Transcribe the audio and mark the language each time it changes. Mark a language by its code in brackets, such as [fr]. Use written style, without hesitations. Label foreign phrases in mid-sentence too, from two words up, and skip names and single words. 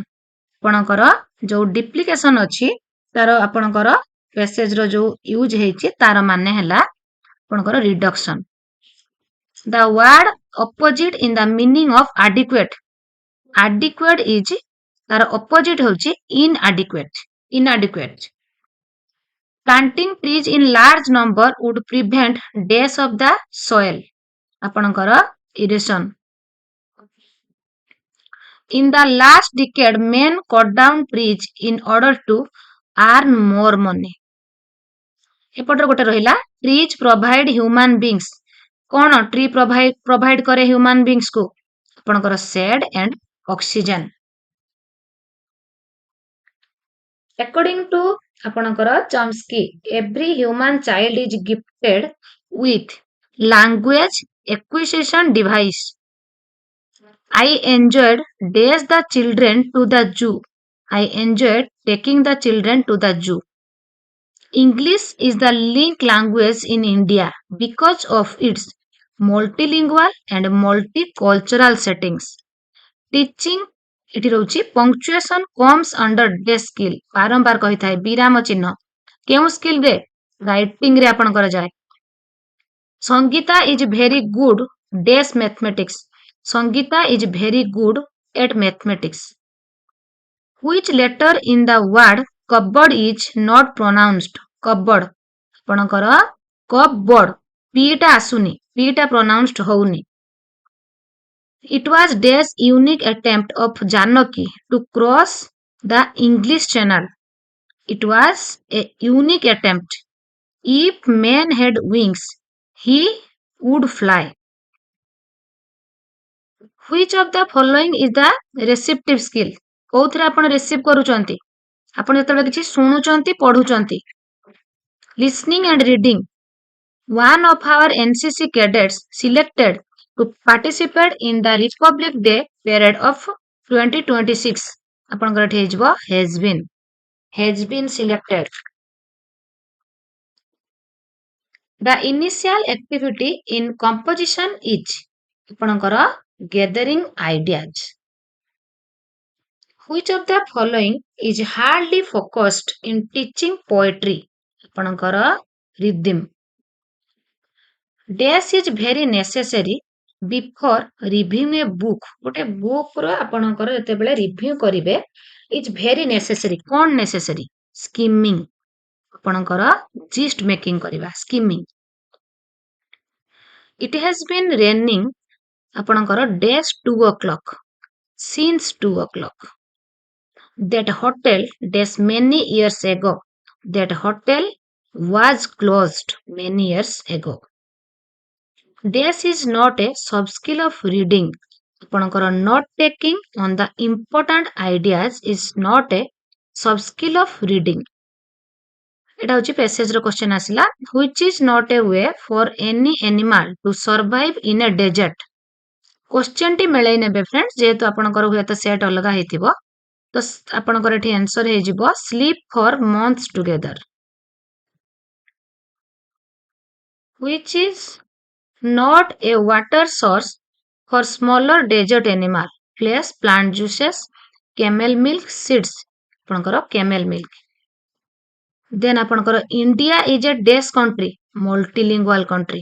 [or] ଆପଣଙ୍କର ଯୋଉ ଡିପ୍ଲିକେସନ ଅଛି, ତାର ଆପଣଙ୍କର ପେସେଜର ଯୋଉ ୟୁଜ ହେଇଛି, ତାର ମାନେ ହେଲା ଆପଣଙ୍କର ରିଡକ୍ସନ। [en] the word opposite in the meaning of adequate, adequate is [or] ତାର ଅପୋଜିଟ ହଉଛି [en] inadequate. Planting trees in large number would prevent death of the soil, ଆପଣଙ୍କର erosion. In the last decade, men cut down trees in order to earn more money. एपटर [or] ଗୋଟେ ରହିଲା [en] trees provide human beings कौन tree provide करे human beings को ଆପଣଙ୍କର shade and oxygen according to ଆପଣଙ୍କର Chomsky every human child is gifted with language acquisition device. I enjoyed days the children to the zoo. I enjoyed taking the children to the zoo. English is the link language in India because of its multilingual and multicultural settings. [or] Teaching ଏଠି ରହୁଛି [en] punctuation comes under day skill [or] ବାରମ୍ବାର କହିଥାଏ ବିରାମ ଚିହ୍ନ କେଉଁ ସ୍କିଲ ରେ ରାଇଟିଂ ରେ ଆପଣଙ୍କର ଯାଏ [en] Sangita is very good dash mathematics. Sangita is very good at mathematics. Which letter in the word cupboard is not pronounced? Cupboard. ଆପଣଙ୍କର cupboard. [or] P ଟା ଆସୁନି. P ଟା pronounced ହଉନି. [en] It was dash unique attempt of Janaki to cross the English Channel. It was a unique attempt. If man had wings, he would fly. Which of the following is the receptive skill? [or] କୋଉଥିରେ ଆପଣ ରିସିଭ୍ କରୁଛନ୍ତି ଆପଣ ଯେତେବେଳେ କିଛି ଶୁଣୁଛନ୍ତି ପଢୁଛନ୍ତି [en] listening and reading. One of our NCC cadets selected to participate in the Republic Day parade of 2026. [or] ଆପଣଙ୍କର ଏଠି ହେଇଯିବ [en] has been selected. The initial activity in composition is ଆପଣଙ୍କର gathering ideas. Which of the following is hardly focused in teaching poetry? ଆପଣଙ୍କର rhythm. Dash is very necessary before reviewing a book. [or] ଗୋଟେ book ର ଆପଣଙ୍କର ଯେତେବେଳେ ରିଭ୍ୟୁ କରିବେ [en] is very necessary. [or] କଣ necessary? [en] Skimming. ଆପଣଙ୍କର gist making କରିବା skimming. It has been raining ଆପଣଙ୍କର dash 2 o'clock. Since 2 o'clock. That hotel dash many years ago. That hotel was closed many years ago. Dash is not a sub-skill of reading. ଆପଣଙ୍କର note taking on the important ideas is not a sub-skill of reading. [or] ଏଟା ହଉଛି [en] passage ର question ଆସିଲା which is not a way for any animal to survive in a desert. [or] question ଟି ମିଳେଇ ନେବେ friends ଯେହେତୁ ଆପଣଙ୍କର ହୁଏତ set ଅଲଗା ହେଇଥିବ ତ ଆପଣଙ୍କର ଏଠି answer ହେଇଯିବ [en] sleep for months together. Which is not a water source for smaller desert animal. Flesh, plant juices, camel milk, seeds. ଆପଣଙ୍କର camel milk. Then ଆପଣଙ୍କର India is a dash country, multilingual country.